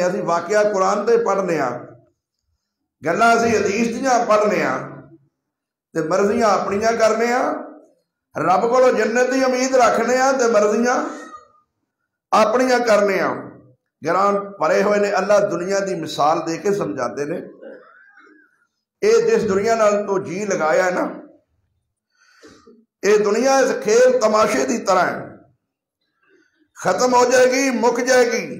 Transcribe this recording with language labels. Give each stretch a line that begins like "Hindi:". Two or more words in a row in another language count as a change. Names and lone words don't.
Punjabi: اسی واقعہ قرآن تے پڑھنے ہاں، گلاں اسی حدیث دیاں پڑھنے ہاں تے مرضیاں اپنیاں کرنے ہاں، رب کو جنت دی امید رکھنے ہاں تے مرضیاں اپنیاں کرنے ہاں۔ گران پڑے ہوئے نے اللہ دنیا دی مثال دے کے سمجھاتے نے، اے جس دنیا نال تو جی لگایا ہے نا، اے دنیا اس کھیل تماشے دی طرح ہے، ختم ہو جائے گی، مک جائے گی۔